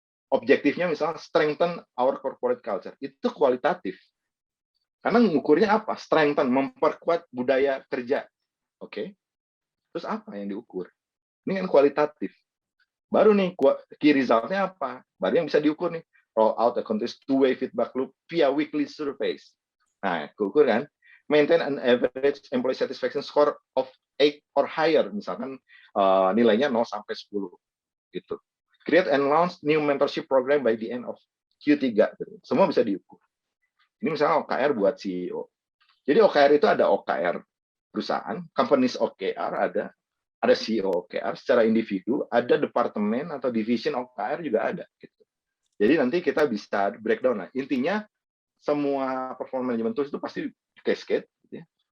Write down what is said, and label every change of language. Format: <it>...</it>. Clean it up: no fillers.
<id>Objektifnya misalnya</id> <en>strengthen our corporate culture.</en> <id>Itu kualitatif. Karena mengukurnya apa? Strengthen, memperkuat budaya kerja. Oke. Terus apa yang diukur? Ini kan kualitatif. Baru nih key resultnya apa? Baru yang bisa diukur nih.</id> <en>Roll out a continuous two-way feedback loop via weekly surveys.</en> <id>Nah, keukur kan?</id> <en>Maintain an average employee satisfaction score of 8 or higher,</en> <id>misalkan nilainya 0 sampai 10 gitu.</id> <en>Create and launch new mentorship program by the end of Q3.</en> <id>Gitu. Semua bisa diukur. Ini misalnya OKR buat CEO. Jadi OKR itu ada OKR perusahaan, companies OKR ada CEO OKR secara individu, ada departemen atau division OKR juga ada. Gitu. Jadi nanti kita bisa breakdown lah. Intinya semua performance management tools itu pasti cascade. Gitu ya.</id>